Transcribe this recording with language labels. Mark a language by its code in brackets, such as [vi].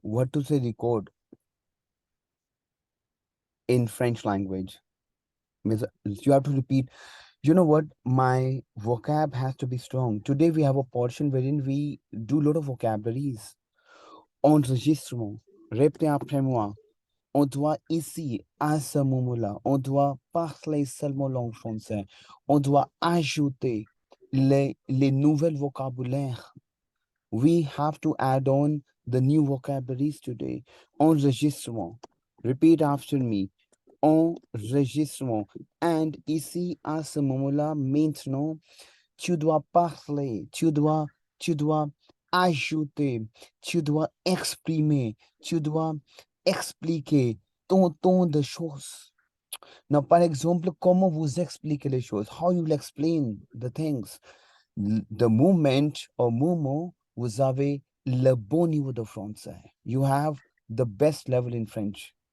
[en] What to say record in French language? Means you have to repeat. You know what? My vocab has to be strong. Today we have a portion wherein we do a lot of vocabularies. [fr] Enregistrement. Répétez après moi. On doit ici, à ce moment-là, on doit parler seulement langue française. On doit ajouter les nouvelles vocabulaires. [en] We have to add on the new vocabularies today. Enregistrement. Repeat after me. Enregistrement. [fr] And ici, à ce moment-là, maintenant, tu dois parler, tu dois ajouter, tu dois exprimer, tu dois expliquer tant de choses. Now, par exemple, comment vous expliquez les choses? [en] How you will explain the things? The moment, [fr] vous avez le bon niveau de français. [en] You have the best level in French.